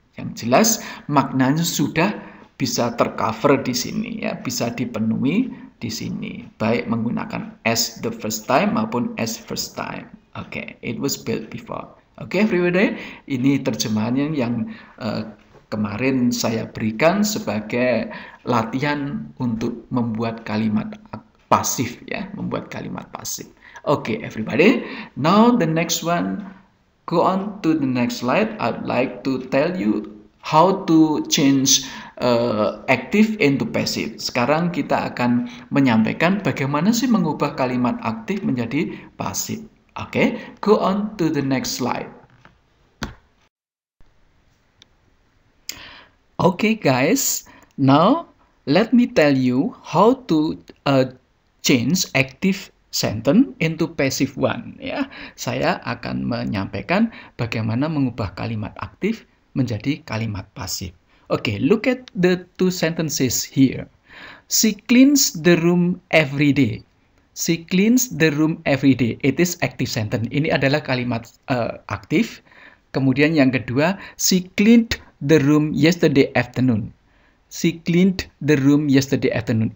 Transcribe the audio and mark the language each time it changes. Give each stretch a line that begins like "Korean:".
Indonesian: Yang jelas maknanya sudah bisa tercover di sini ya, bisa dipenuhi di sini, baik menggunakan
English: as the first time
Indonesian: maupun
English: as first time. Oke, it was built before.
Indonesian: Oke, everybody, ini terjemahannya yang kemarin saya berikan sebagai latihan untuk membuat kalimat pasif ya, membuat kalimat pasif.
English: Oke, everybody. Now the next one, go on to the next slide. I'd like to tell you how to change active into passive.
Indonesian: Sekarang kita akan menyampaikan bagaimana sih mengubah kalimat aktif menjadi pasif.
English: Oke, go on to the next slide. Okay guys, now let me tell you how to change active sentence into passive one ya.
Indonesian: Saya akan menyampaikan bagaimana mengubah kalimat aktif menjadi kalimat pasif.
English: Okay, look at the two sentences here. She cleans the room every day. She cleans the room every day. It is active sentence.
Indonesian: Ini adalah kalimat aktif. Kemudian yang kedua,
English: she cleaned the room yesterday afternoon. She cleaned the room yesterday afternoon.